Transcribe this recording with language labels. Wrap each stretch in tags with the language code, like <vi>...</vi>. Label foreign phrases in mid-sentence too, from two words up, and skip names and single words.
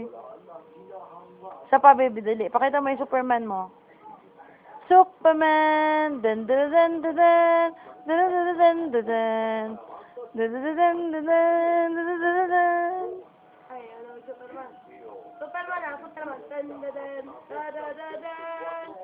<tl>Sa pa, baby, dali. Pakita mo yung Superman mo. Superman! Dan dan dan dan dan dan dan dan dan dan dan dan dan dan. Ay, ano, Superman. Superman ah, Superman. Dan, dan, dan, da, da, da, da.</tl>